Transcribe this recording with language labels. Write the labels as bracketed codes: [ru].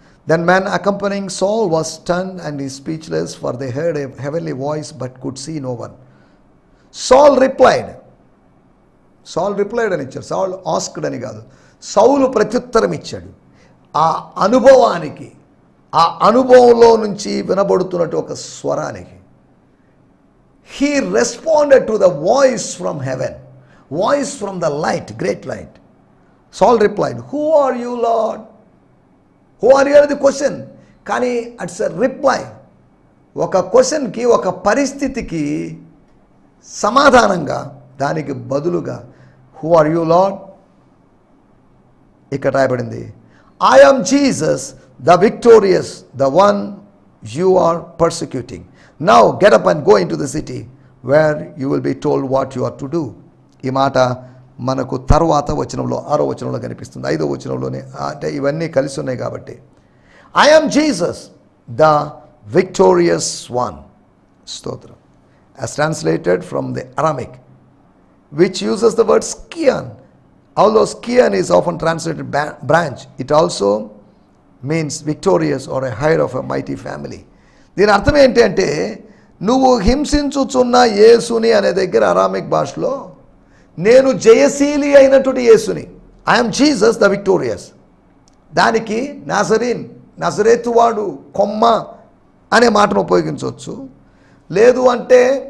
[en] Then man accompanying Saul was stunned and he speechless, for they heard a heavenly voice but could see no one. Saul replied [te] అని ఇచ్చారు. [en] Saul asked [te] అని కాదు, సౌలు ప్రత్యుత్తరం ఇచ్చాడు. ఆ అనుభవానికి, ఆ అనుభవంలో నుంచి వినబడుతున్నట్టు ఒక స్వరానికి. [en] He responded to the voice from heaven, voice from the light, great light. Saul replied, who are you, Lord? Who are you [te] అనేది క్వశ్చన్, కానీ [en] It's a reply. [te] ఒక క్వశ్చన్కి, ఒక పరిస్థితికి సమాధానంగా, దానికి బదులుగా [en] who are you lord [te] ఇక్కడ రాయబడింది. [en] I am Jesus the victorious, the one you are persecuting. Now get up and go into the city where you will be told what you are to do. [te] ఈ మాట మనకు తర్వాత వచనంలో, 6వ వచనంలో కనిపిస్తుంది. 5వ వచనంలోనే, అంటే ఇవన్నీ కలిసి ఉన్నాయి కాబట్టి. [en] I am Jesus the victorious one. స్తోత్రం. As translated from the Aramaic, which uses the word Skian. Although Skian is often translated branch, it also means victorious or a heir of a mighty family. [te] దీని అర్థం ఏంటి అంటే, నువ్వు హింసించుచున్న యేసుని అనే దగ్గర Aramaic భాషలో నేను జయశీలి అయినటువంటి యేసుని, [en] I'm Jesus the victorious. [te] దానికి నాజరీన్, నజరేతువాడు, కొమ్మ అనే మాటను ఉపయోగించవచ్చు. లేదు అంటే